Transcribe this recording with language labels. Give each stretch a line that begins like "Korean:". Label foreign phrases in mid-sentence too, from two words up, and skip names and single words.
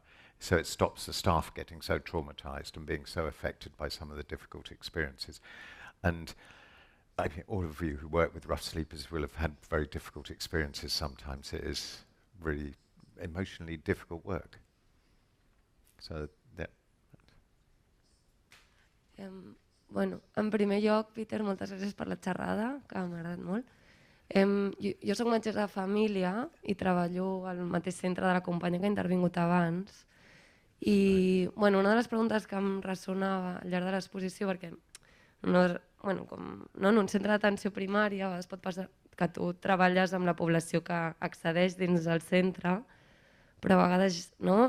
English: So it stops the staff getting so traumatized and being so affected by some of the difficult experiences. And I think all of you who work with rough sleepers will have had very difficult experiences sometimes. It is really emotionally difficult work. So, yeah.
Catalan: Bueno, en primer lloc, Peter, moltes gràcies per la xerrada, que m'ha agradat molt. Jo soc metge de família i treballo al mateix centre de la companya que ha intervingut abans. I bueno, una de les preguntes que em ressonava al llarg de l'exposició, perquè en un centre d'atenció primària a vegades pot passar que tu treballes amb la població que accedeix dins del centre, però a vegades, no?